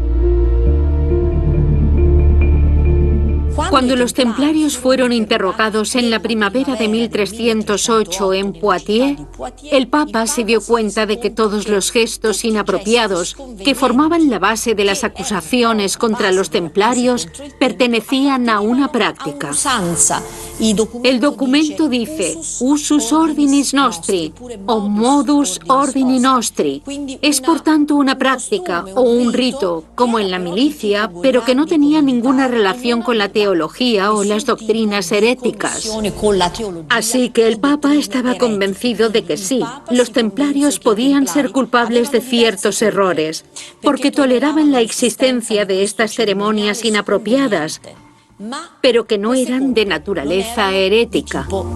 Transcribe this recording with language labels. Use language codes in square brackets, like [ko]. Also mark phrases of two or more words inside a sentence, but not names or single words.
[es] Cuando los templarios fueron interrogados en la primavera de 1308 en Poitiers, el Papa se dio cuenta de que todos los gestos inapropiados que formaban la base de las acusaciones contra los templarios pertenecían a una práctica. El documento dice [la] usus ordinis nostri [es] o [la] modus ordini nostri. [es] Es por tanto una práctica o un rito, como en la milicia, pero que no tenía ninguna relación con la teología o las doctrinas heréticas. Así que el Papa estaba convencido de que sí, los templarios podían ser culpables de ciertos errores, porque toleraban la existencia de estas ceremonias inapropiadas, pero que no eran de naturaleza herética.